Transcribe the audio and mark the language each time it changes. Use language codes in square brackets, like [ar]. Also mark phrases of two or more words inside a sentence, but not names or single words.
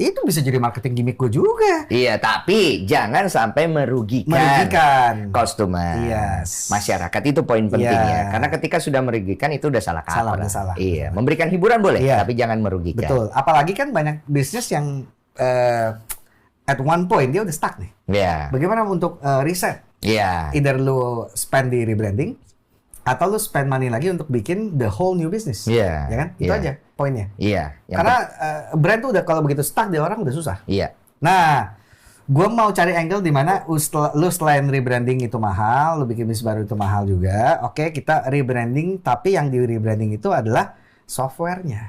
[id] Itu bisa jadi marketing gimmick gua juga. Iya, tapi jangan sampai merugikan customer. Yes. Masyarakat itu poin penting Iya. ya. Karena ketika sudah merugikan itu udah salah kaprah. Udah salah. Iya, memberikan hiburan boleh, Iya. tapi jangan merugikan. Betul. Apalagi kan banyak bisnis yang [en] at one point [id] dia udah stuck nih. Iya. Bagaimana untuk reset? Iya. Either lu spend di rebranding atau lu [en] spend money [id] lagi untuk bikin [en] the whole new business. [id] Iya. Ya kan? Itu Iya. aja poinnya. Iya. Yang Karena brand tuh udah kalau begitu stuck di orang udah susah. Iya. Nah, gue mau cari angle di mana lu selain rebranding itu mahal, lu bikin bisnis baru itu mahal juga. Oke, kita rebranding, tapi yang di rebranding itu adalah softwarenya,